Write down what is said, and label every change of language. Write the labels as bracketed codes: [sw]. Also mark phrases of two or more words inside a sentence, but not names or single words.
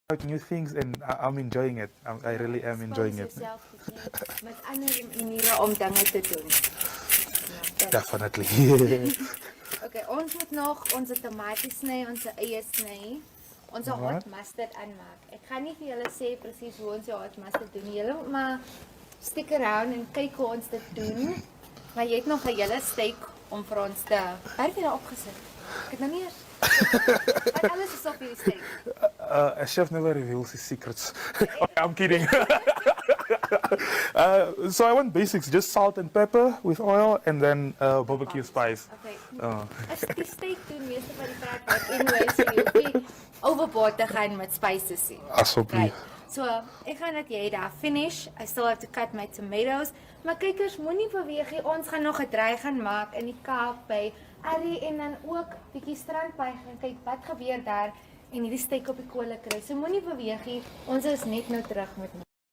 [en] out new things and I'm enjoying it. I really am enjoying it. Expose yourself [af] met ander maniere om dinge te doen. Snap jy? Definitely. Okay, ons moet nog onze tomaties sny, onze eie sny, onze hot Alright. mustard aanmaak. Ek gaan nie vir julle sê presies hoe ons die [en] hot mustard [af] doen. Julle moet maar [en] stick around [af] en kyk hoe ons dit doen. Maar jy het nog 'n hele steak om vir ons te... Waar het jy daar opgesit? Ek het nou nie eers... Wat alles is op hierdie steak? [en] A chef never reveals his secrets. Okay, I'm kidding. So I want basics, just salt and pepper with oil and then barbecue spice. Okay. [af] As die steak doen, meeste van die praat wat anyway, so jy hoef nie overboard te gaan met spices nie. Asseblief. So, ek gaan dat jy daar finish. [en] I still have to cut my tomatoes. [af] Maar kykers, moenie beweeg nie. Ons gaan nog 'n draai gaan maak in die Kaap by Arrie en dan ook bietjie strandbuig en kyk wat gebeur daar en hierdie steak op die kolle kry. So moenie beweeg nie. Ons is net nou terug met my.